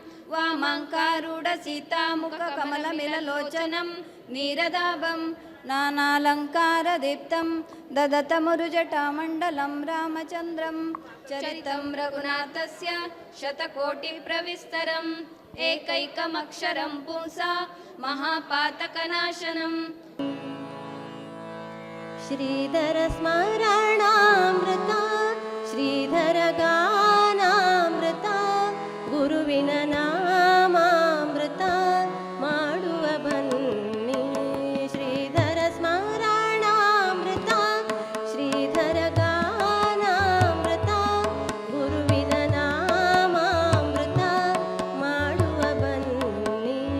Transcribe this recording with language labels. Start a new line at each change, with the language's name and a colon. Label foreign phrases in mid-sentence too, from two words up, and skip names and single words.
Sanskrit: वामाङ्कारूढसीतामुखकमलमिललोचनं नीरदाभं नानालङ्कारदीप्तं ददतमुरुजटामण्डलं रामचन्द्रं चरितं रघुनाथस्य शतकोटिप्रविस्तरम् एकैकमक्षरं पुंसा महापातकनाशनम्.
Kannada: ಶ್ರೀಧರ ಸ್ಮರಣಾಮೃತ ಶ್ರೀಧರ ಗಾನಾಮೃತ ಗುರುವಿನ ನಾಮಾಮೃತ ಮಾಡುವ ಬನ್ನಿ. ಶ್ರೀಧರ ಸ್ಮರಣಾಮೃತ ಶ್ರೀಧರ ಗಾನಾಮೃತ ಗುರುವಿನ ನಾಮಾಮೃತ ಮಾಡುವ ಬನ್ನಿ.